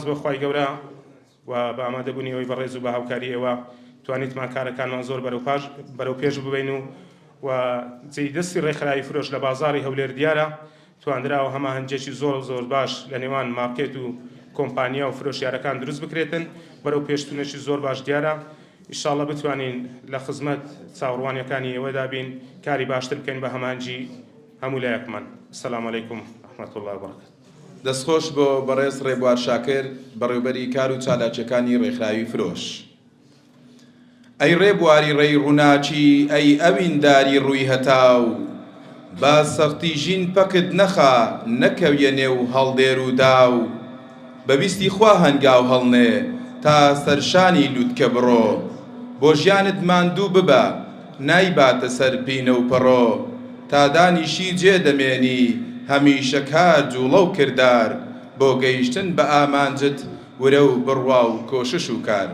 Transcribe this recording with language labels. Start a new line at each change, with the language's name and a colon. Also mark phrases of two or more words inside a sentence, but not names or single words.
Central Kurdish: بۆ خوای گەورە و بە ئامادەبوونی ئەوەی بەڕێز و بە هاوکاری ئێوە توانیتمان کارەکانمان زۆر بەرەو پێش ببین و جێی دەستی ڕێکخراوی فرۆش لە بازاڕی هەولێر دیارە تواندراوە هەماهەنگێکی زۆر باش لە نێوان مارکێت و کۆمپانیا و فرۆشیارەکان دروست بکرێتن بەرەو پێشتونێکی زۆر باش دیارە ئینشاڵڵا بتوانین لە خزمەت چاوەڕوانیەکانی ئێوەدا بین کاری باشتر بکەین بە هەمانجی هەموو لایەکمان.
Arabic: السلام علیکم ورحمة الله وبركاته.
Central Kurdish: دەستخۆش بۆ بەڕێز ڕێبوار شاکر بەڕێوەبەری کار و چالاکیەکانی ڕێکخراوی فرۆش. ئەی ڕێبواری ڕێی ڕووناچی ئەی ئەوینداری ڕووی هەتاو با سەختی ژین پەکت نەخا نەکەویە نێو هەڵدێر و داو بەویستی خوا هەنگاو هەڵنێ تا سەرشانی لووتکە بڕۆ بۆ ژیانت ماندوو ببە نایباتە سەر پینە و پەڕۆ تا دانیشی جێ دەمێنی هەمیشە کار جوڵە و کردار بۆ گەیشتن بە ئامانجت ورە و بڕوا و کۆشش و کار.